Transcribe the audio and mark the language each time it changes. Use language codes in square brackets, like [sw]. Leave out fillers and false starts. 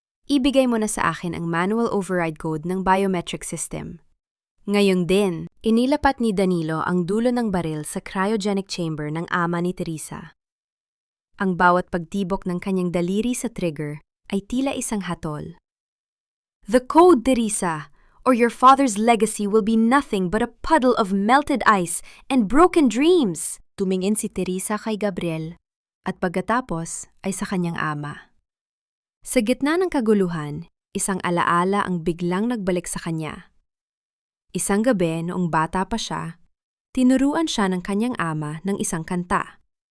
[tl] Ibigay mo na sa akin ang manual override code ng biometric system. Ngayong din, inilapat ni Danilo ang dulo ng baril sa cryogenic chamber ng ama ni Teresa. Ang bawat pagtibok ng kanyang daliri sa trigger ay tila isang hatol. [en] The code, Teresa, or your father's legacy will be nothing but a puddle of melted ice and broken dreams. [tl] Tumingin si Teresa kay Gabriel at pagkatapos ay sa kanyang ama. Sa gitna ng kaguluhan, isang alaala ang biglang nagbalik sa kanya. Isang gabi noong bata pa siya, tinuruan siya ng kanyang ama ng isang kanta.